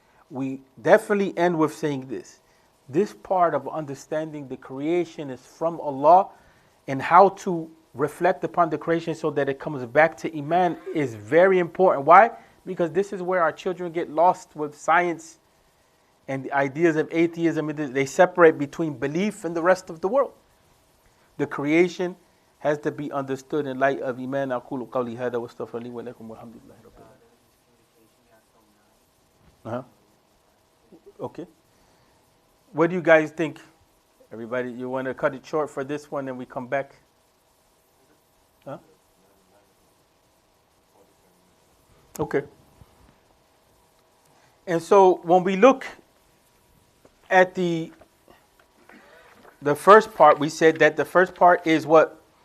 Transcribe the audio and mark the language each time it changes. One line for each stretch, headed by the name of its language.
English: We definitely end with saying this. This part of understanding the creation is from Allah, and how to reflect upon the creation so that it comes back to Iman is very important. Why? Because this is where our children get lost with science and the ideas of atheism. They separate between belief and the rest of the world. The creation has to be understood in light of Iman.
Arabic: أقول قولي هذا واستغفر لي ولكم والحمد لله رب العالمين.
English: Okay. What do you guys think? Everybody, you want to cut it short for this one and we come back? Huh? Okay. And so when we look at the first part, we said that the first part is what?